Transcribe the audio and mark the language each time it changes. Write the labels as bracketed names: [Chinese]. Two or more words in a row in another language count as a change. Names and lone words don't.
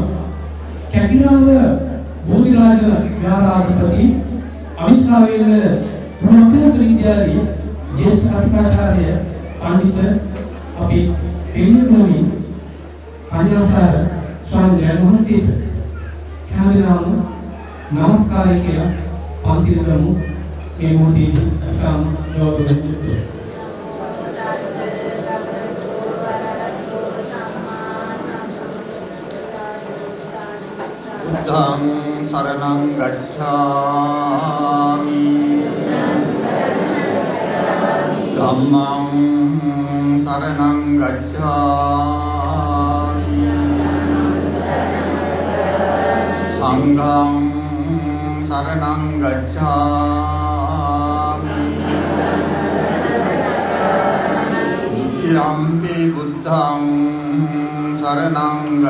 [Sinhala] කැකිරාව බෝධිරාජ විහාරාධිපති අවිස්සාවේල ගුණාභ්‍යාස විද්‍යාලයේ ජ්‍යෙෂ්ඨ අධිකාචාර්ය පඬිත අපි තෙන්නෝනි පඤ්ඤාසාර ස්වාමීන් වහන්සේට කැමරාම නමස්කාරය කියලා පන්සිල් කරමු. මේ මොහොතේදී ඉතාම ගෞරවයෙන් යුක්තව [Pali] ධම්ම සරණං ගච්ඡාමි ධම්මං සරණං ගච්ඡාමි සංඝං සරණං ගච්ඡාමි ဒုတိယံ පි බුද්ධං සරණං